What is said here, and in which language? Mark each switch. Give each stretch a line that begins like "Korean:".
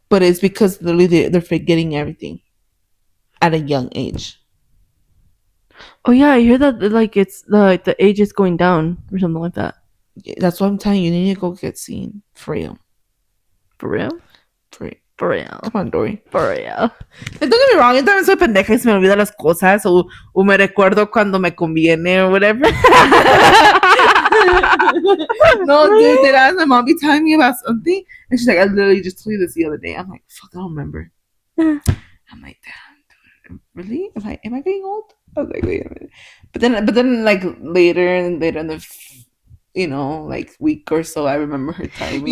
English: But it's because literally they're forgetting everything at a young age. Oh yeah, I hear that like it's like the age is going down or something like that. That's what I'm telling you. You need to go get seen for real. For real? For real. For real. Come on, Dory. For real. Don't get me wrong,
Spanish: yo también soy pendeja y se me olvidan las cosas o me recuerdo cuando me conviene
English: or whatever. No, dude, that my mom be telling me about something and she's like, I literally just told you this the other day. I'm like, fuck, I don't remember. I'm like, damn, dude, really? Am I getting old? I was like, wait a minute. But then like later in the like week or so, I remember her telling me.